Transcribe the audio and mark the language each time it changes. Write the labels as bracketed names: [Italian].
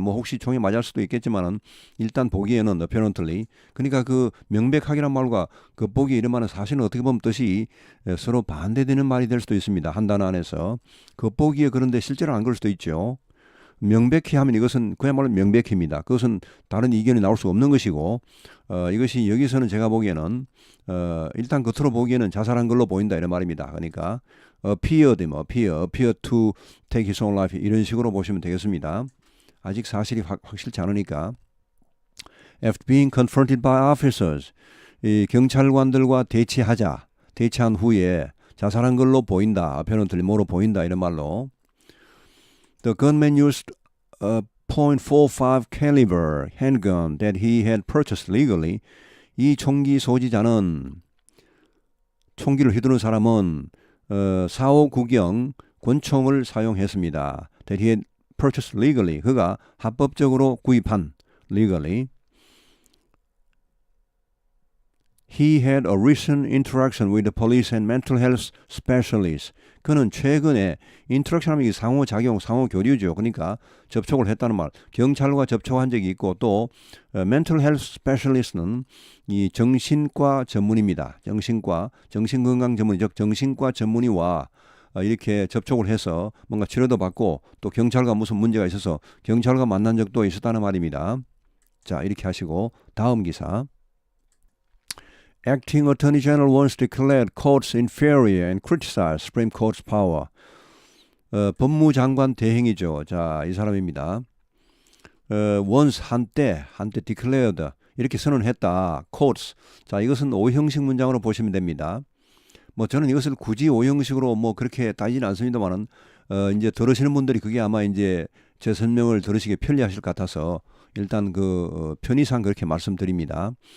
[Korean] 뭐 혹시 총에 맞을 수도 있겠지만은 일단 보기에는 apparently 그러니까 그 명백하게란 말과 겉보기 이런 말은 사실은 어떻게 보면 뜻이 서로 반대되는 말이 될 수도 있습니다. 한 단어 안에서 겉보기에 그런데 실제로 안 그럴 수도 있죠. 명백히 하면 이것은 그야말로 명백입니다. 그것은 다른 이견이 나올 수 없는 것이고 이것이 여기서는 제가 보기에는 일단 겉으로 보기에는 자살한 걸로 보인다 이런 말입니다. 그러니까 [English] appear to take his own life [Korean] 이런 식으로 보시면 되겠습니다. 아직 사실이 확실치 않으니까 [English] after being confronted by officers [Korean] 이 경찰관들과 대치한 후에 자살한 걸로 보인다. [English] apparently [Korean] 뭐로 보인다 이런 말로 [English] The gunman used a .45 caliber handgun that he had purchased legally. [Korean] 이 총기 소지자는 총기를 휘두른 사람은 4.59경 권총을 사용했습니다. [English] That he had purchased legally. [Korean] 그가 합법적으로 구입한 legally. [English] He had a recent interaction with the police and mental health specialists. [Korean] 그는 최근에 인터랙션하면 상호작용, 상호교류죠. 그러니까 접촉을 했다는 말. 경찰과 접촉한 적이 있고 또 mental health specialist는 이 정신과 전문입니다. 정신건강 전문의, 즉 정신과 전문의와 이렇게 접촉을 해서 뭔가 치료도 받고 또 경찰과 무슨 문제가 있어서 경찰과 만난 적도 있었다는 말입니다. 자, 이렇게 하시고 다음 기사. [English] Acting Attorney General once declared courts inferior and criticized Supreme Court's power. [Korean] 법무장관 대행이죠. 자, 이 사람입니다. [English] once [Korean] 한때 [English] declared [Korean] 이렇게 선언했다. [English] courts. [Korean] 자, 이것은 오형식 문장으로 보시면 됩니다. 뭐 저는 이것을 굳이 오형식으로 뭐 그렇게 따지는 않습니다만은 이제 들으시는 분들이 그게 아마 이제 제 설명을 들으시기 편리하실 것 같아서 일단 그 편의상 그렇게 말씀드립니다.